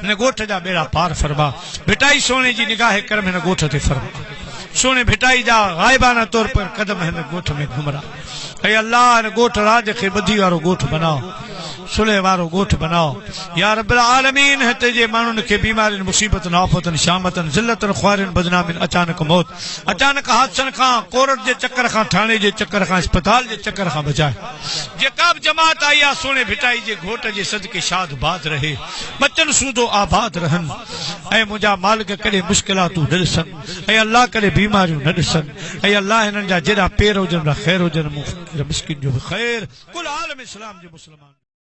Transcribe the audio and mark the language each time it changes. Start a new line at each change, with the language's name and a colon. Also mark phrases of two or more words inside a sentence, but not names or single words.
Sindhi: ॻोठ जा बेड़ा पार फरमा भिटाई सोने जी निगाह करम हिन ॻोठ ते फरमा सोने भिटाई जा गायबाना तौर पर कदम हिन गोठ में घुमरा ऐ अल्लाह हिन गोठ राज खे बधी वारो गोठ बनाओ सुलह वारो गोठ बनाओ
Arabic: या रब्बुल आलमीन
Sindhi: हिते जे माण्हुनि खे बीमारियुनि मुसीबतनि आफ़तनि शामतनि ज़िल्लतनि ख्वारियुनि बदनामियुनि अचानक मौत अचानक हादसनि खां कोर्ट जे चक्कर खां थाणे जे चक्कर खां अस्पताल जे चक्कर खां बचाए जेका बि जमात आई आहे सोने भिटाई जे घोट जे सदके शाद बाद रहे बचन सूदो आबाद रहनि ऐं मुंहिंजा मालिक कॾहिं मुश्किलातूं न ॾिसनि ऐं अल्लाह कॾहिं बीमारियूं न ॾिसनि ऐं अल्लाह हिननि जा जेड़ा पेर हुजनि ख़ैर हुजनि मुस्किन जो बि ख़ैर कुल आलम इस्लाम जे मुस्लमान